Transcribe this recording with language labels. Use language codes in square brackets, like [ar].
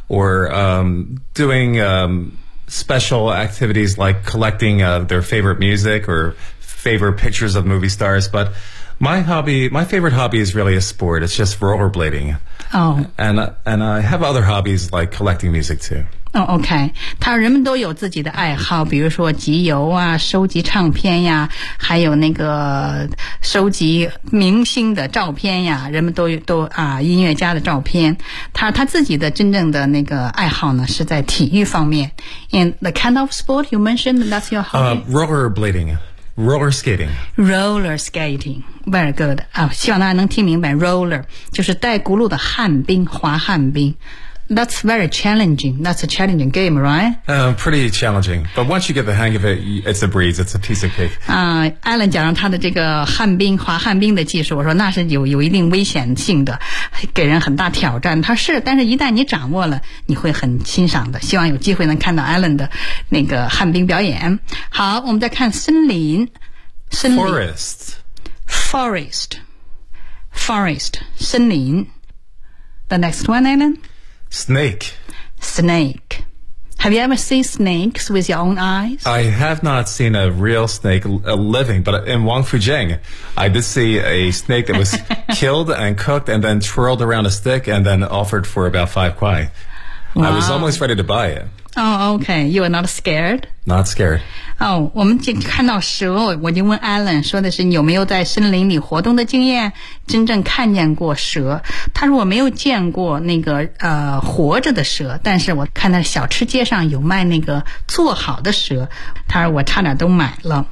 [en] or doing special activities like collecting their favorite music or favorite pictures of movie stars, but my favorite hobby is really a sport. It's just rollerblading. Oh. And I have other hobbies like collecting music too. Oh, okay. [zh] 他人们都有自己的爱好，比如说集邮啊，收集唱片呀，还有那个收集明星的照片呀，人们都啊音乐家的照片。他自己的真正的那个爱好呢是在体育方面。 [en] And the kind of sport you mentioned, that's your hobby? Rollerblading. Roller skating. Roller skating. Very good.、 [zh] 希望大家能听明白 roller, 就是带轱辘的旱冰，滑旱冰。 [en] That's very challenging. That's a challenging game, right?、 Pretty challenging. But once you get the hang of it, it's a breeze. It's a piece of cake. [zh] Alan 讲到他的这个旱冰，滑旱冰的技术，我说那是有一定危险性的。给人很大挑战，他是，但是一旦你掌握了，你会很欣赏的。希望有机会能看到 Alan 的那个旱冰表演。好，我们再看森林，森林 [en] Forest 森林。The next one, Alan? Snake. Have you ever seen snakes with your own eyes? I have not seen a real snake living, but in Wangfujing, I did see a snake that was killed and cooked and then twirled around a stick and then offered for about 5 kuai. Wow. I was almost ready to buy it. Oh, okay. You are not scared? Not scared. [zh] Oh, 我们就看到蛇，我就问 Alan 说的是你有没有在森林里活动的经验，真正看见过蛇。他说我没有见过那个活着的蛇，但是我看到小吃街上有卖那个做好的蛇，他说我差点都买了。